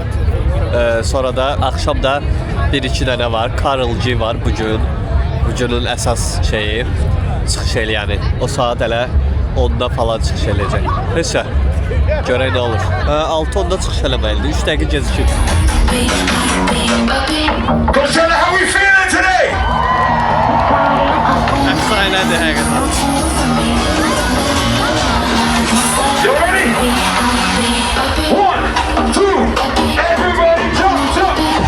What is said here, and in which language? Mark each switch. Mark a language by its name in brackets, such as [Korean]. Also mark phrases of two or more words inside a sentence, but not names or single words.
[Azerbaijani] Sonra da axşam da 1-2 dənə var. Karl G var bugün. Bugünün əsas şeyi çıxış eləyəni. O saat elə 10-da falan çıxış eləyəcək. Heç Görək nə olur. 6:10-da çıxış eləməlidir. 3 dəqiqə gecikir. [English] Coachella, how we feeling today? [Azerbaijani] Əfsanədir həqiqətən. [English] You ready? 1, 2, everybody jump, jump.